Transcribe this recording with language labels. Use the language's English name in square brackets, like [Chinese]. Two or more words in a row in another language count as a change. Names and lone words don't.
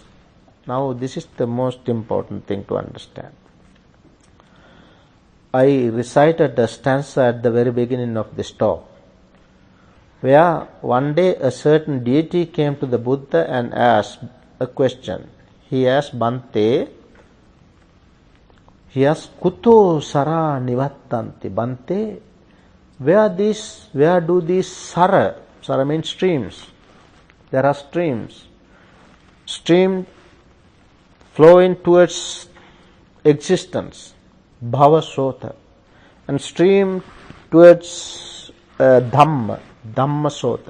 [English] Now this is the most important thing to understand. I recited a stanza at the very beginning of this talk, where one day a certain deity came to the Buddha and asked a question. He asked Bhante, [Pali] Kuto sara nivattanti? [English] Bhante, where do these sara means streams. There are streams. Stream flowing towards existence, [Pali] bhava sota, [English] and stream towards Dhamma, [Pali] Dhamma sota.